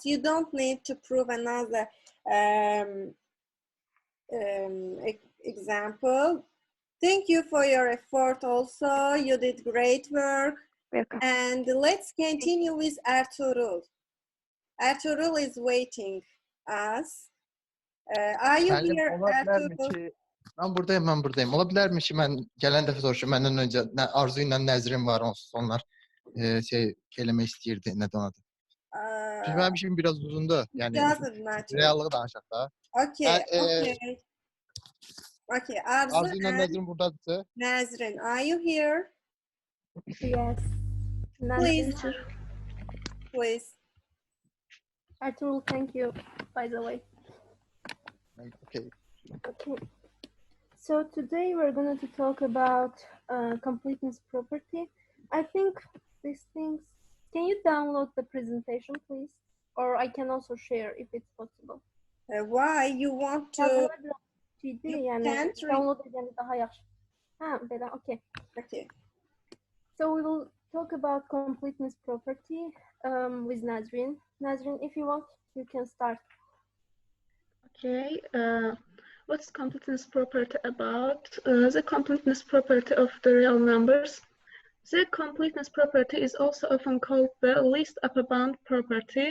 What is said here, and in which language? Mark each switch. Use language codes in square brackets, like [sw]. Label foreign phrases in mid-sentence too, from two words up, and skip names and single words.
[en] You don't need to prove another example. Thank you for your effort also. You did great work. Welcome. And let's continue with Ertuğrul. Ertuğrul is waiting us. Are you [az] Müəllim, [en] here, [az] ola bilərmi Ertuğrul? ki, mən buradayım. Ola bilərmi ki, mən gələn dəfə soruşum, məndən öncə Arzu ilə Nəzrin var, onsuz onlar eləmək istəyirdi, nədən adı. Çünki mənim işim biraz uzundur. Yəni reallığı danışaq da. [en] Okay. Okay, [az] Arzu ilə Nəzrin buradadırsa. Nəzrin, [en] are you here? Yes. Please. Ertuğrul, thank you, by the way. Okay. So today we're going to talk about completeness property. I think these things. Can you download the presentation, please? or I can also share if it's possible. Why you want to? [az] Yani [en] can't [az] download edeceğiniz daha yaxşı. Ha, belə, [en] okay. Okay. So we will talk about completeness property with Nazrin. Nazrin, if you want, you can start. Okay, what's completeness property about? The completeness property of the real numbers. The completeness property is also often called the least upper bound property.